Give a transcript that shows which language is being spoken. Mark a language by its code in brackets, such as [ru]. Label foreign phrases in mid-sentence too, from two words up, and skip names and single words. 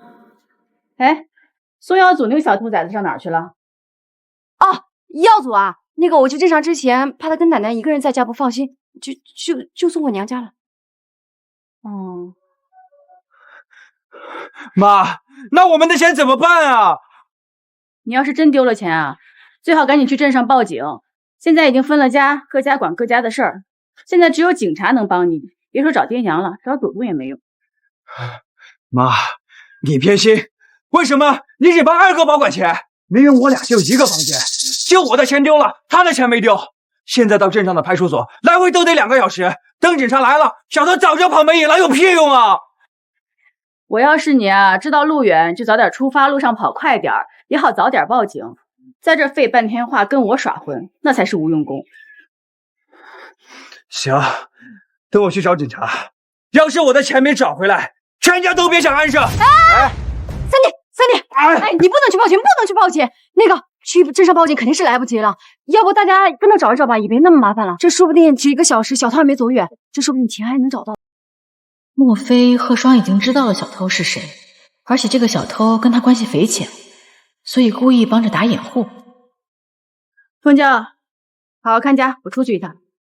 [zh] 哎，宋耀祖那個小兔崽子上哪兒去了？哦，耀祖啊，那個我去鎮上之前，怕他跟奶奶一個人在家不放心，就送我娘家了。哦，媽，那我們的錢怎麼辦啊？你要是真丟了錢啊，最好趕緊去鎮上報警。現在已經分了家，各家管各家的事兒，現在只有警察能幫你。別說找爹娘了，找祖宗也沒用。媽，你偏心，為什麼你只幫二哥保管錢？明明我倆就一個房間，就我的錢丟了，他的錢沒丟。現在到鎮上的派出所，來回都得2個小時。等警察來了，小偷早就跑沒影了，有屁用啊！我要是你啊，知道路遠就早點出發，路上跑快點，也好早點報警。在這廢半天話跟我耍混，那才是無用功。行，等我去找警察。要是我的錢沒找回來，全家都別想安生。哎，三弟，哎，你不能去報警，不能去報警。那個去鎮上報警肯定是來不及了，要不大家跟着找一找吧，也別那麼麻煩了。這說不定只1個小時，小偷還沒走遠，這說不定錢還能找到。莫非賀雙已經知道了小偷是誰，而且這個小偷跟他關係匪淺，所以故意幫着打掩護。鳳嬌，好好看家，我出去一趟。